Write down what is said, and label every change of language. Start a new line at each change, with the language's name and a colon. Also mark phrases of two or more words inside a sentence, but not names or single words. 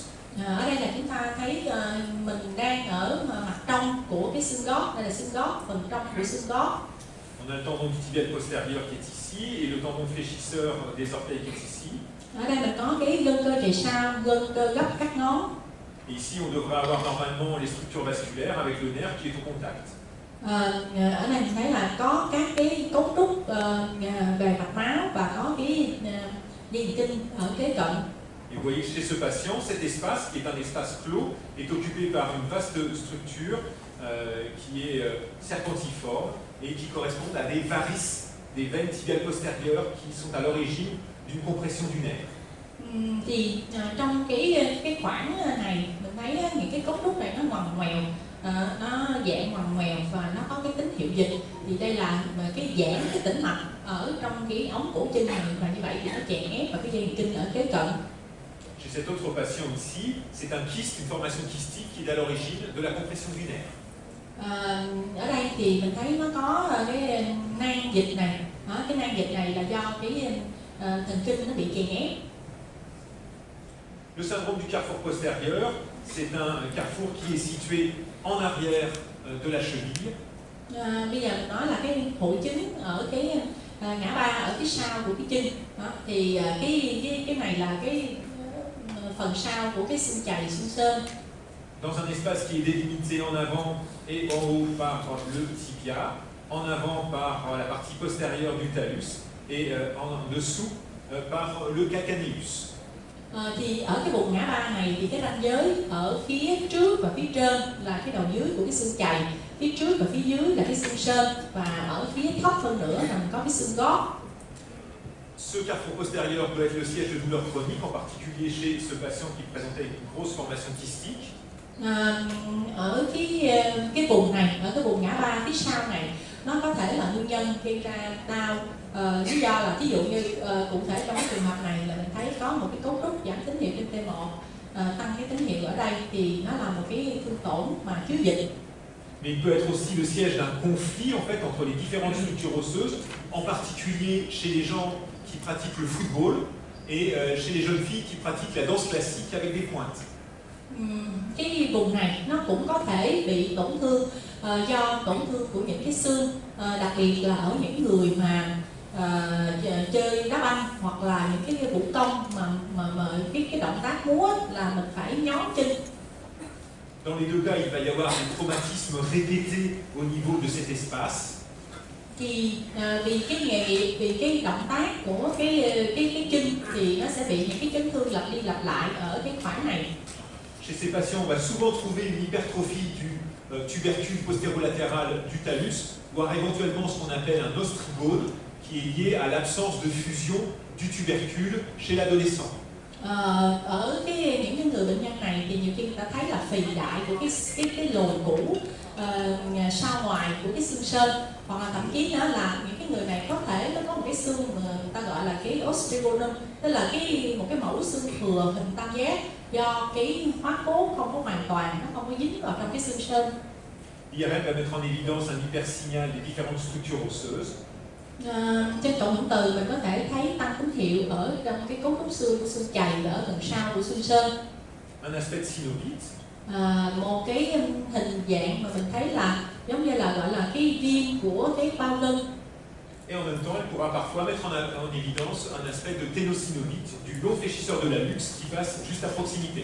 Vietnamese: Ở đây là chúng ta thấy mình đang ở mặt trong của cái xương gót, đây là xương gót, phần trong của xương gót.
French: On a le tendon du tibial postérieur qui est ici et le tendon fléchisseur des orteils qui est ici.
Vietnamese: Ở đây mình có cái gân cơ chạy sau, gân cơ gấp các ngón.
French: Et ici on devrait avoir normalement les structures vasculaires avec le nerf qui est au contact.
Vietnamese: Ở đây mình thấy là có các cái cấu trúc về mạch máu và có cái dây thần kinh ở kế cận.
French: Et vous voyez que chez ce patient, cet espace, qui est un espace clos, est occupé par une vaste structure qui est serpentiforme et qui correspond à des varices, des veines tibiales postérieures qui sont à l'origine d'une compression du nerf.
Vietnamese: Thì trong cái khoảng này mình thấy những cái cấu trúc này nó ngoằn ngoèo, nó dạng ngoằn ngoèo và nó có cái tín hiệu dịch. Thì đây là cái giãn cái tĩnh mạch ở trong cái ống cổ chân này, và như vậy thì nó chèn ép vào cái dây thần kinh ở kế cận.
French: Chez cet autre patient ici, c'est un kyste, une formation kystique qui est à l'origine de la compression du nerf.
Vietnamese: Ở đây thì mình thấy nó có cái nang dịch này, cái nang dịch này là do cái thần kinh nó bị chèn ép.
French: Le syndrome du carrefour postérieur, c'est un carrefour qui est situé en arrière de la cheville.
Vietnamese: Bây giờ mình nói là cái hội chứng ở cái ngã ba ở phía sau của cái chân. Thì cái này là cái phần sau của cái xương chày, xương sên.
French: Dans un espace qui est délimité en avant et en haut par le tibia, en avant par la partie postérieure du talus et en dessous par le calcaneus.
Vietnamese: Thì ở cái vùng ngã ba này thì cái ranh giới ở phía trước và phía trên là cái đầu dưới của cái xương chày, phía trước và phía dưới là cái xương sên, và ở phía thấp hơn nữa là mình có cái xương gót.
French: Ce carrefour postérieur peut être le siège de douleur chronique, en particulier chez ce patient qui présentait une grosse formation kystique.
Vietnamese: Ở cái vùng này, ở cái vùng ngã ba phía sau này, nó có thể là nguyên nhân gây ra đau. Lý do là ví dụ như cụ thể trong cái trường hợp này là mình thấy có một cái cấu trúc giảm tín hiệu trên T1, tăng cái tín hiệu ở đây thì nó là một cái thương tổn mà thiếu dịch.
French: Mais il peut être aussi le siège d'un conflit en fait entre les différentes structures osseuses, en particulier chez les gens qui pratiquent le football et chez les jeunes filles qui pratiquent la danse classique avec des pointes.
Vietnamese: Cái vùng này nó cũng có thể bị tổn thương do tổn thương của những cái xương, đặc biệt là ở những người mà chơi đá banh hoặc là những cái vũ công mà cái động tác múa là mình phải nhón chân.
French: Dans les deux cas, il va y avoir des traumatismes répétés au niveau de cet espace.
Vietnamese: Thì vì cái nghề nghiệp, vì cái động tác của cái chân thì nó sẽ bị những cái chấn thương lặp đi lặp lại ở cái khoảng này.
French: Chez ces patients, on va souvent trouver une hypertrophie du tubercule postérolatéral du talus, voire éventuellement ce qu'on appelle un ostrigone, qui est lié à l'absence de fusion du tubercule chez l'adolescent.
Vietnamese: Ở những cái người bệnh nhân này thì nhiều khi người ta thấy là phì đại của cái lồi cũ sau ngoài của cái xương sên, hoặc là thậm chí nữa là những cái người này có thể nó có một cái xương mà người ta gọi là cái ostrigonum, tức là một cái mẫu xương thừa hình tam giác do cái hóa cốt không có hoàn toàn, nó không có dính vào trong cái xương sên.
French: L'IRM va mettre en évidence un hypersignal des différentes structures osseuses.
Vietnamese: Trên cộng hưởng từ mình có thể thấy tăng tín hiệu ở trong cái cấu trúc xương của xương chày ở gần sau của xương sên.
French: Un aspect synovite.
Vietnamese: Một cái hình dạng mà mình thấy là giống như là gọi là cái viêm của cái bao lưng.
French: Et en même temps, elle pourra parfois mettre en évidence un aspect de ténosynovite du long fléchisseur de la luxe qui passe juste à proximité.